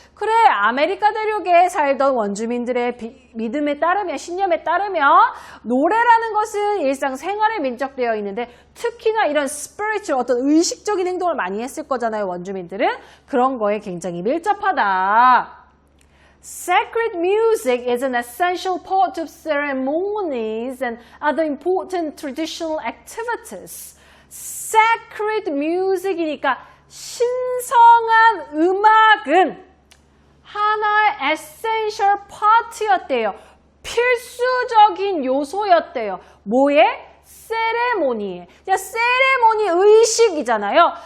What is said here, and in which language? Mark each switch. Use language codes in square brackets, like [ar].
[ko] 그래, 아메리카 대륙에 살던 원주민들의 믿음에 따르면, 신념에 따르면 노래라는 것은 일상생활에 밀접되어 있는데 특히나 이런 spiritual, 어떤 의식적인 행동을 많이 했을 거잖아요, 원주민들은. 그런 거에 굉장히 밀접하다. [en] Sacred music is an essential part of ceremonies and other important traditional activities. [ko] Sacred music이니까 신성한 음악은 하나의 essential part였대요. 필수적인 요소였대요. 뭐에? 세레모니에. 세레모니 의식이잖아요.